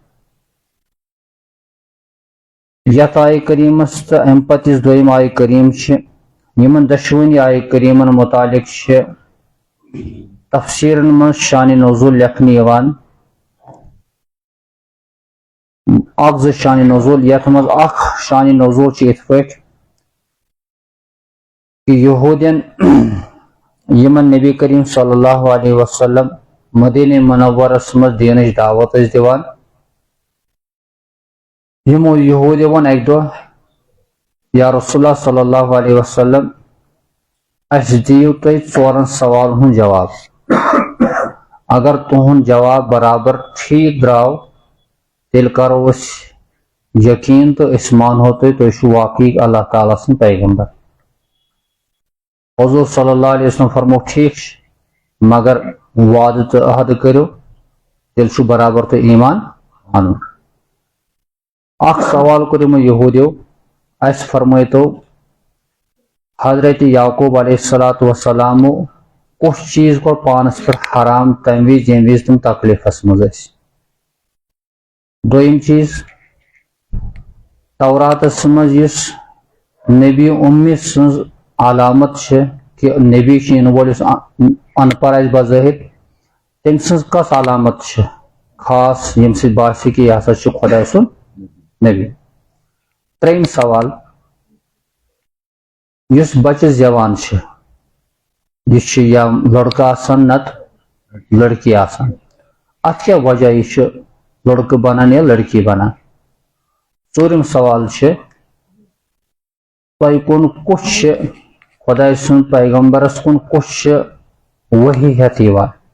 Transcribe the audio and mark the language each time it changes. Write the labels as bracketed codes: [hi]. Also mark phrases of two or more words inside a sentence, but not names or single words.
[ks] یت آیہ کریمس تو ام پتس دویم آیہ کریم چھ یمن دشوینی آیہ کریمن متعلق چھ تفسیرن من شان نزول لکھنی یوان اخ شان نزول یت مز اخ شان نزول چھ ات پٲٹھۍ کہ یہودین یمن نبی کریم [ar] صلی اللہ علیہ وسلم [ks] مدینہ منورس مز دینچ دعوت ٲسۍ دِوان یمو یہودیو ووٚن اکہِ دۄہ [ar] یا رسول اللہ صلی اللہ علیہ وسلم [ks] اسہِ دِیِو تُہۍ ژورن سوالن ہُنٛد جواب اگر تُہُنٛد جواب برابر ٹھیک درٛاو تیٚلہِ کرو أسۍ یقیٖن تہٕ أسۍ مانہو تُہۍ چھِو واقعی اللہ تعالیٰ سٕنٛدۍ پیغمبر حضور [ar] صلی اللہ علیہ وسلم [ks] فرمو ٹھیک چھ مگر وعدٕ تہٕ عہدٕ کٔرِو تیٚلہِ چھُ برابر تۄہہِ ایمان اَنُن اکھ سوال کوٚر یِمو یہوٗدیو اسہِ فرمٲیتو حضرت یعقوب علیہ السلامو کُس چیٖز کوٚر پانس پٮ۪ٹھ حرام تمہِ وِزِ ییٚمہِ وِزِ تِم تکلیٖفس منٛز ٲسۍ دوٚیِم چیٖز توراتس منٛز یُس نبی اُمی سٕنٛز علامت چھِ کہ نبی چھُ یِنہٕ وول یُس ان پڑھ آسہِ بظٲہر تٔمۍ سٕنٛز کۄس علامت چھِ خاص ییٚمہِ سۭتۍ باسہِ کہ یہِ ہسا چھُ خۄداے سُنٛد نبی ترٛیٚیِم سوال یُس بچہِ زیوان چھِ یہِ چھُ یا لڑکہٕ آسان نتہٕ لڑکی آسان اتھ کیٛاہ وجہ یہِ چھُ لڑکہٕ بنان یا لڑکی بنان ژوٗرِم سوال چھِ تۄہہِ کُن کُس چھِ خۄداے سُنٛد پیغمبرس کُن کُس چھِ وحی ہٮ۪تھ یِوان